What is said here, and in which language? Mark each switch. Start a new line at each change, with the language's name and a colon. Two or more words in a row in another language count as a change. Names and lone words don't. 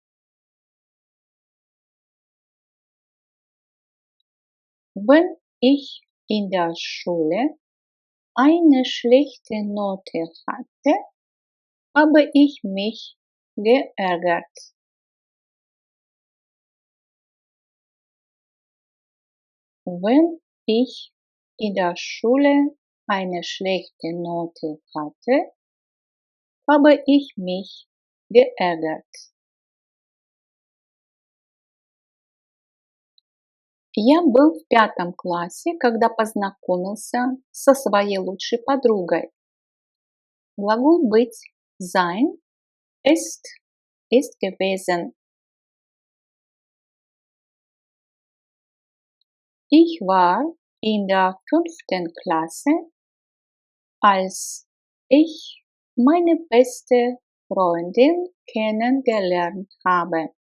German: Wenn ich in der Schule eine schlechte Note hatte, habe ich mich geärgert. Wenn ich in der Schule eine schlechte Note hatte, habe ich mich geärgert.
Russian: Я был в 5 классе, когда познакомился со своей лучшей подругой. Глагол быть
German: sein ist gewesen. Ich war in der 5. Klasse, als ich meine beste Freundin kennengelernt habe.